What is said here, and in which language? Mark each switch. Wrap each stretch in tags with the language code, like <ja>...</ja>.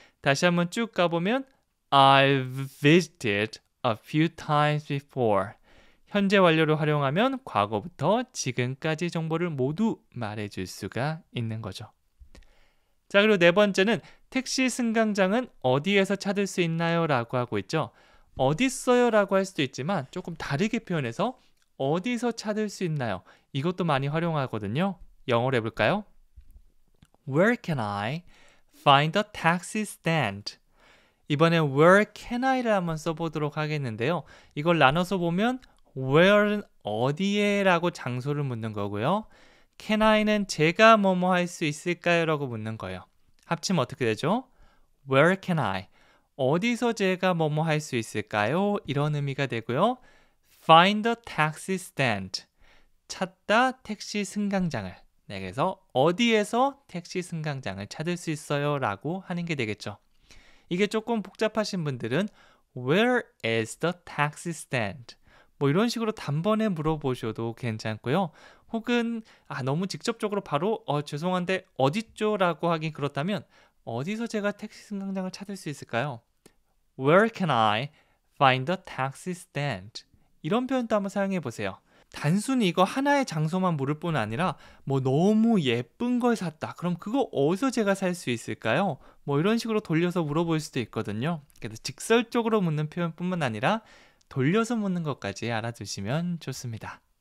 <ko>다시 한번 쭉 가보면</ko> <en>I visited a few times before.</en> <ko>현재 완료를 활용하면 과거부터 지금까지 정보를 모두 말해줄 수가 있는 거죠. 자, 그리고 네 번째는 택시 승강장은 어디에서 찾을 수 있나요? 라고 하고 있죠. 어디 있어요? 라고 할 수도 있지만 조금 다르게 표현해서 어디서 찾을 수 있나요? 이것도 많이 활용하거든요. 영어로 해볼까요?</ko> <en>Where can I find a taxi stand?</en> <ko>이번엔 where can I를 한번 써보도록 하겠는데요. 이걸 나눠서 보면 where는 어디에 라고 장소를 묻는 거고요. can I는 제가 뭐뭐 할 수 있을까요? 라고 묻는 거예요. 합치면 어떻게 되죠?</ko> <en>Where can I?</en> <ko>어디서 제가 뭐뭐 할 수 있을까요? 이런 의미가 되고요.</ko> <en>Find a taxi stand.</en> <ko>찾다 택시 승강장을. 네, 그래서 어디에서 택시 승강장을 찾을 수 있어요? 라고 하는 게 되겠죠. 이게 조금 복잡하신 분들은</ko> <en>Where is the taxi stand?</en> <ko>뭐 이런 식으로 단번에 물어보셔도 괜찮고요. 혹은 너무 직접적으로 바로 죄송한데 어디죠? 라고 하긴 그렇다면 어디서 제가 택시 승강장을 찾을 수 있을까요?</ko> <en>Where can I find a taxi stand?</en> <ko>이런 표현도 한번 사용해 보세요. 단순히 이거 하나의 장소만 물을 뿐 아니라 뭐 너무 예쁜 걸 샀다. 그럼 그거 어디서 제가 살 수 있을까요? 뭐 이런 식으로 돌려서 물어볼 수도 있거든요. 그래서 직설적으로 묻는 표현뿐만 아니라 돌려서 묻는 것까지 알아두시면 좋습니다.</ko>